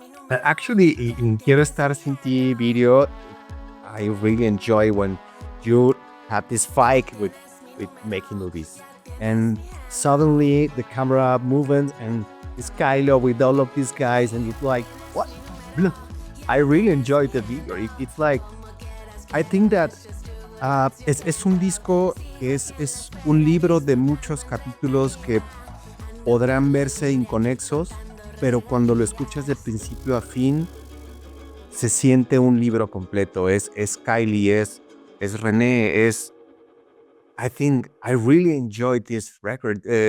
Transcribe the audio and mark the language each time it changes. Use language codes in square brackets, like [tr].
[en] Actually, in Quiero Estar Sin Ti video, I really enjoy when you have this fight with making movies, and suddenly the camera movement and this Kylo with all of these guys, and it's like, what? I really enjoyed the video. It's like, I think that [es] es un disco, es un libro de muchos capítulos que podrán verse inconexos, pero cuando lo escuchas de principio a fin, se siente un libro completo. [en] Es Khylie, es Renee, I think I really enjoyed this record.